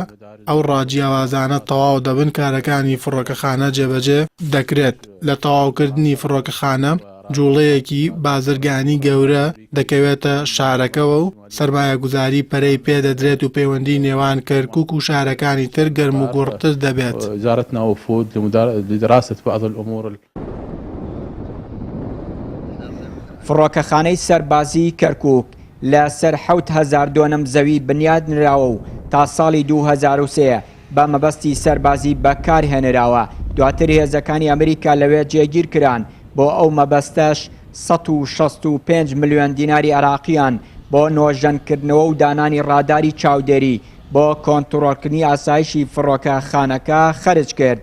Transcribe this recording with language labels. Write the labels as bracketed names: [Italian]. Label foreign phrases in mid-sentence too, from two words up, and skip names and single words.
[Central Kurdish] ئەو ڕاجیاوازانە تەواو دەبن کارەکانی فڕۆکەخانە جێبەجێ دەکرێت. لە تەواوکردنی فڕۆکەخانە جوڵەیەکی بازرگانی گەورە دەکەوێتە شارەکەەوە و سەرمایەگوزاری پەرەی پێدەدرێت و پەیوەندی نێوان کەرکووک و شارەکانی تر گەرم و گوڕتر دەبێت. [Arabic] وزارتنا وفود لدراسة بعض الأمور. [Central Kurdish] فڕۆکەخانەی سەربازی کەرکووک لە سەر 7,000 زەوی بنیاد نراوە و تا ساڵی 2003 بە مەبەستی سەربازی بەکارهێنراوە. دواتر هێزەکانی ئەمریکا لەوێ جێگیر کران. بۆ ئەو مەبەستەش 165 ملیۆن دیناری عێراقیان بۆ نۆژەنکردنەوە و دانانی ڕاداری چاودێری بۆ کۆنتڕۆلکردنی ئاسایشی فڕۆکەخانەکە خەرج کرد.